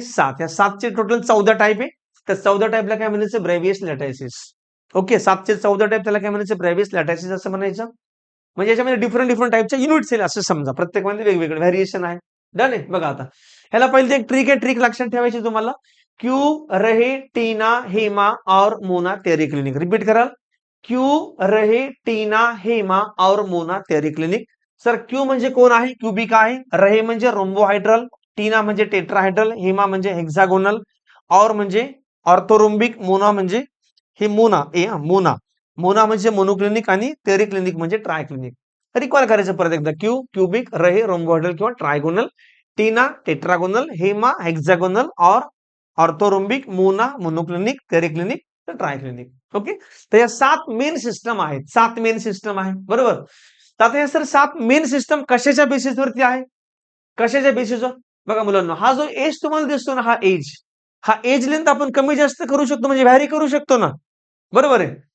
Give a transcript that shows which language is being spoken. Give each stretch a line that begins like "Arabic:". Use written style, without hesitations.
Marathi: 7. या 7चे total 14 type आहे. त्या 14 टाईपला काय म्हणायचं? ब्रेवियस लॅटायसिस. ओके, 7चे 14 टाईप त्याला काय म्हणायचं? ब्रेवियस लॅटायसिस असं म्हणायचं. म्हणजे याच्यामध्ये डिफरंट डिफरंट टाईपच्या युनिट सेल असं समजा. प्रत्येकामध्ये वेगवेगळे व्हेरिएशन आहे. डन आहे. बघा आता ह्याला पहिले एक ट्रिक आहे. ट्रिक लक्षात ठेवायची तुम्हाला.
Hindi: क्यू रहे टीना हेमा और मोना तेरी क्लिनिक.
Marathi: रिपीट कराल.
Hindi: क्यू रहे टीना हेमा और मोना तेरी क्लिनिक.
Marathi: सर क्यू म्हणजे कोण आहे? क्युबिक आहे. रहे म्हणजे रोम्बोहायड्रल, टीना म्हणजे टेट्राहायड्रल, हेमा म्हणजे हेक्सागोनल, और म्हणजे ऑर्थोरोम्बिक, मोना म्हणजे हे मोना मोना. मोना म्हणजे मोनोक्लिनिक आणि टेरिक्लिनिक म्हणजे ट्रायक्लिनिक. रिकॉल करायचं परत एकदा. क्यू क्युबिक, रहे रोम्बोहायड्रल किंवा ट्रायगोनल, टीना टेट्रागोनल, हेमा हेक्सागोनल और orthorhombic, Mona monoclinic, टेरिक्लिनिक, triclinic. Okay, तर या 7 मेन सिस्टम आहेत. 7 मेन सिस्टम आहे. बरोबर. तर आता हे सर 7 मेन सिस्टम कशाच्या बेसिसवरती आहे? कशाच्या बेसिसवर? बघा मुलांना, हा जो एज तुम्हाला दिसतो ना, हा एज लेंथ आपण कमी जास्त करू शकतो, म्हणजे व्हॅरी करू शकतो ना. बरोबर आहे.